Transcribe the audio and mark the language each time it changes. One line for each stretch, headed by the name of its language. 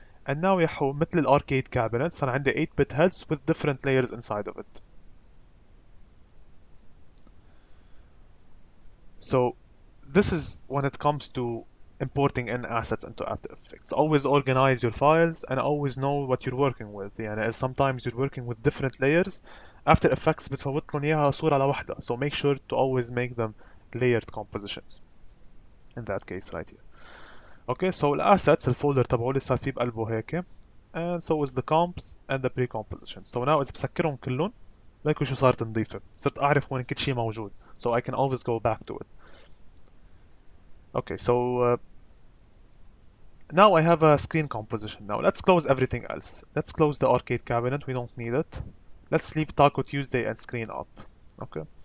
English: And now
Arabic: يحو مثل
English: الارcade cabinet
Arabic: صار عندي
English: 8-bit heads with different layers inside of it. So this is when it comes to importing in assets into After Effects. Always organize your files and always know what you're working with.
Arabic: يعني
English: sometimes you're working with different layers.
Arabic: After Effects بتفوت لهم إياها صورة لوحدها.
English: So make sure to always make them layered compositions. In that case right here. Okay, so
Arabic: الأسيتس الفولدر تبعولي صار فيه بقلبه هيك.
English: And so is the comps and the pre-compositions.
Arabic: So now إذا بسكرهم كلهم ليكوا شو صارت نظيفة. صرت أعرف وين كل شيء موجود.
English: So I can always go back to it. Okay, so now I have a screen composition. Now let's close everything else. Let's close the arcade cabinet. We don't need it. Let's leave Taco Tuesday and screen up. Okay.